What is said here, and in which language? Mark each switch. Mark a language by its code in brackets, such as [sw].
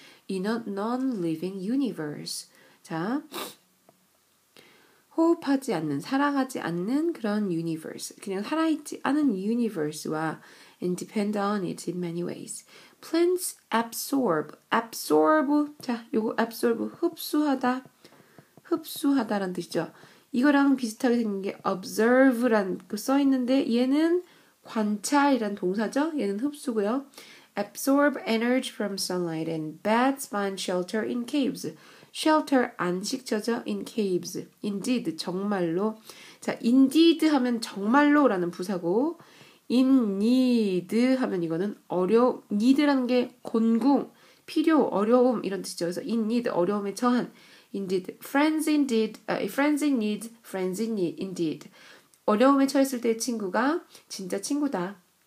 [en] in a non-living universe. [ko] 자, 호흡하지 않는, 살아가지 않는 그런 universe, 그냥 살아있지 않은 [en] universe와 and depend on it in many ways. Plants absorb. [ko] 자, 요거 absorb, 흡수하다라는 뜻이죠. 이거랑 비슷하게 생긴 게 observe란 거 써있는데 얘는 관찰이란 동사죠. 얘는 흡수고요. [en] Absorb energy from sunlight and bats find shelter in caves. [ko] shelter 안식처죠. [en] in caves. indeed [ko] 정말로. 자, indeed 하면 정말로라는 부사고 in need 하면 이거는 need라는 게 곤궁, 필요, 어려움 이런 뜻이죠. [en] 그래서 in need [ko] 어려움에 처한 [en] indeed friends in need, friends in need indeed. [ko] 어려움에 처했을 때 친구가 진짜 친구다.